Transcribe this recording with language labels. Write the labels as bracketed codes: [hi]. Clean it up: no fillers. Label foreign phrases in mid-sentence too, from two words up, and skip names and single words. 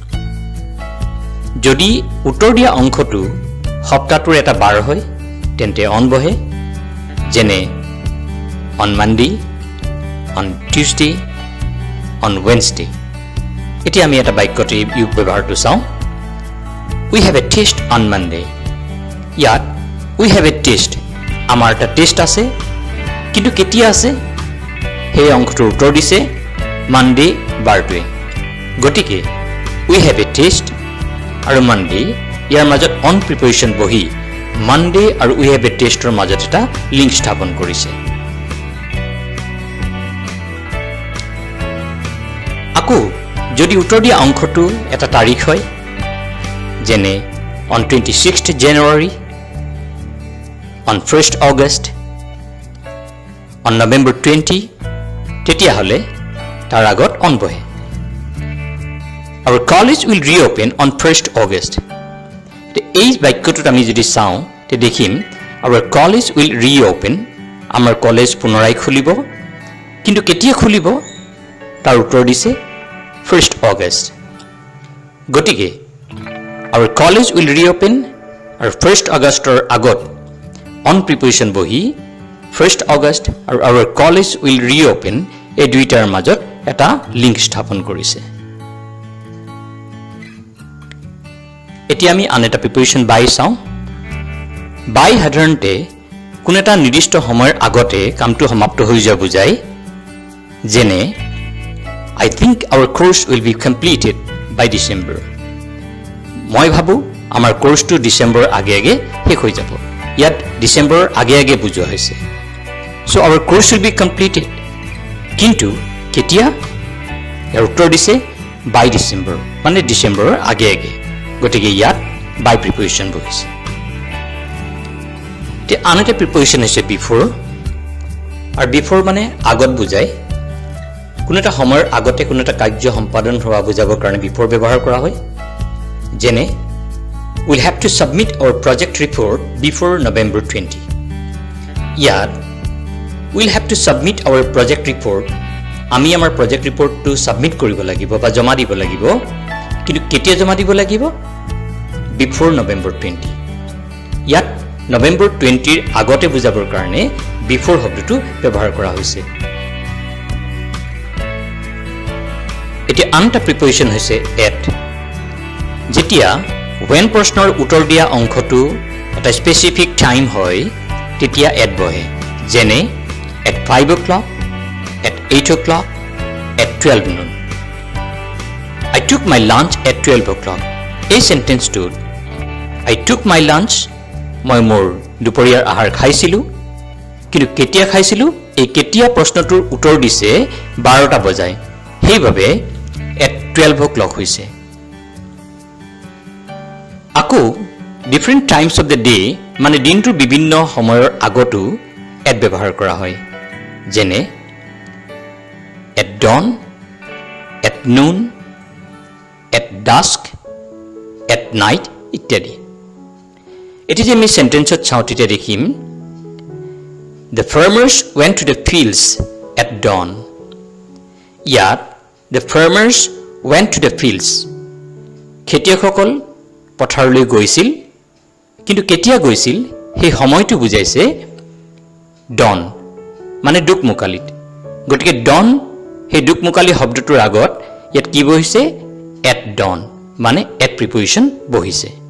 [as] যদি উত্তৰ দিয়া অংশটো সপ্তাহটোৰ এটা বাৰ হয় তেন্তে অন বহে, যেনে [en] on Monday, on Tuesday, on Wednesday. [as] এতিয়া আমি এটা বাক্যতে ব্যৱহাৰটো চাওঁ। [en] We have a test on Monday. [as] ইয়াত [en] we have a test, [as] আমাৰ এটা টেষ্ট আছে, কিন্তু কেতিয়া আছে সেই অংশটোৰ উত্তৰ দিছে মানডে বাৰটোৱে। গতিকে [en] we have a test [as] আৰু মানডে ইয়াৰ মাজত [en] on preposition [as] বহি মানডে আৰু [en] we have a test [as] ৰ মাজত এটা লিংক স্থাপন কৰিছে। আকৌ যদি উত্তৰ দিয়া অংশটো এটা তাৰিখ হয়, যেনে [en] on 26th January, on 1st August, on November 20, [as] তেতিয়াহ'লে তাৰ আগত অন বহে। [en] Our college will reopen on 1st August. [as] এই বাক্যটোত আমি যদি চাওঁ তে দেখিম [en] our college will reopen, [as] আমাৰ কলেজ পুনৰাই খুলিব, কিন্তু কেতিয়া খুলিব তাৰ উত্তৰ দিছে 1st August। গতিকে [en] our college will reopen [as] আৰু 1st Augustৰ আগত [en] on preposition [as] বহি 1st August আৰু [en] our college will reopen [as] এই দুইটাৰ মাজত এটা লিংক স্থাপন কৰিছে। এতিয়া আমি আন এটা [en] preposition by [as] চাওঁ। বাই সাধাৰণতে কোনো এটা নিৰ্দিষ্ট সময়ৰ আগতে কামটো সমাপ্ত হৈ যোৱা বুজায়, যেনে [en] I think our course will be completed by December. [as] মই ভাবোঁ আমাৰ কোৰ্চটো ডিচেম্বৰৰ আগে আগে শেষ হৈ যাব। ইয়াত ডিচেম্বৰৰ আগে আগে বুজোৱা হৈছে। [en] so our course will be completed, [as] কিন্তু কেতিয়া ইয়াৰ উত্তৰ দিছে [en] by December, [as] মানে ডিচেম্বৰৰ আগে আগে। গতিকে ইয়াত বাই প্ৰিপজিশ্যন বহিছে। এতিয়া আন এটা প্ৰিপজিশ্যন হৈছে বিফ'ৰ, আৰু বিফ'ৰ মানে আগত বুজায়। কোনো এটা সময়ৰ আগতে কোনো এটা কাৰ্য সম্পাদন হোৱা বুজাবৰ কাৰণে বিফ'ৰ ব্যৱহাৰ কৰা হয়, যেনে [en] we'll have to submit our project report before November 20. [as] ইয়াত [en] we'll have to submit our project report, [as] আমি আমাৰ [en] project reportটো [as] ছাবমিট কৰিব লাগিব বা জমা দিব লাগিব, কিন্তু কেতিয়া জমা দিব লাগিব [en] before November 20. [as] ইয়াত November 20ৰ আগতে বুজাবৰ কাৰণে বিফ'ৰ শব্দটো ব্যৱহাৰ কৰা হৈছে। এতিয়া আন এটা প্ৰিপজিশ্যন হৈছে এট। যেতিয়া when প্ৰশ্নৰ উত্তৰ দিয়া অংশটো এটা [en] specific time [as] হয় তেতিয়া এট বহে, যেনে [en] at 5 o'clock, at 8 o'clock, at 12 noon. I took my lunch at 12 o'clock. [as] এই চেণ্টেন্সটোত [en] I took my lunch, [as] মই মোৰ দুপৰীয়াৰ আহাৰ খাইছিলোঁ, কিন্তু কেতিয়া খাইছিলোঁ এই কেতিয়া প্ৰশ্নটোৰ উত্তৰ দিছে 12টা বজাই, সেইবাবে [en] at 12 o'clock [as] হৈছে। আকৌ [en] different times of the day [as] মানে দিনটোৰ বিভিন্ন সময়ৰ আগতো এট ব্যৱহাৰ কৰা হয়, যেনে [en] at dawn, at noon, at dusk, at night [as] ইত্যাদি এটি যে আমি সেন্টেন্সত চাওঁ তেতিয়া দেখিম [en] the farmers went to the fields at dawn [as] ইয়াত [en] the farmers went to the fields [as] খেতিয়কসকল পথাৰলৈ গৈছিল কিন্তু কেতিয়া গৈছিল সেই সময়টো বুজাইছে dawn মানে দুকমুকালিত গতিকে dawn সেই দুকমুকালি শব্দটোৰ আগত ইয়াত কি বহিছে [en] at dawn [as] মানে [en] at preposition [as] বহিছে